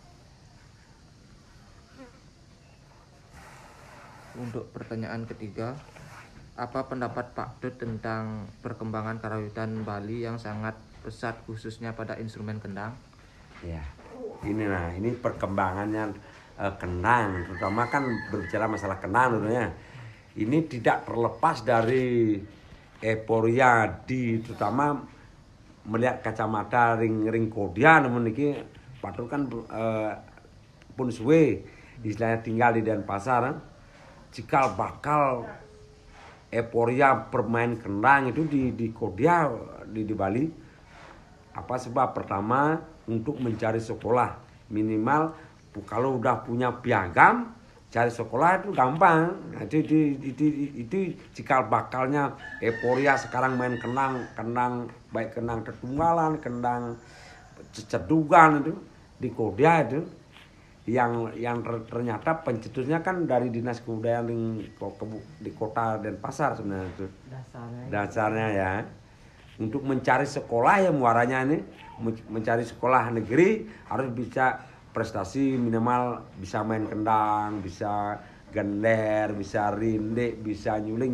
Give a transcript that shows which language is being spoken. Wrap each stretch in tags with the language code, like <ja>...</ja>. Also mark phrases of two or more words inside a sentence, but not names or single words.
<id>Untuk pertanyaan ketiga, apa pendapat Pak Dut tentang perkembangan karawitan Bali yang sangat pesat khususnya pada instrumen kendang? Ya, ini perkembangannya kendang, terutama kan berbicara masalah kendang tentunya. Ini tidak terlepas dari euforia terutama melihat kacamata ring kodia namun niki Pak Dut kan pun suwe istilahnya tinggal di Denpasar. Cikal bakal euforia bermain kendang itu di Kodia di Bali. Apa sebab? Pertama untuk mencari sekolah minimal kalau udah punya piagam cari sekolah itu gampang. Nah, itu cikal bakalnya euforia sekarang main kendang baik kendang tertunggalan, kendang cedugan itu di Kodia itu. Yang ternyata pencetusnya kan dari Dinas Kebudayaan di Kota Denpasar sebenarnya itu. Dasarnya ya. Untuk mencari sekolah ya muaranya ini mencari sekolah negeri harus bisa prestasi minimal bisa main kendang, bisa gender, bisa rindik, bisa nyuling.</id>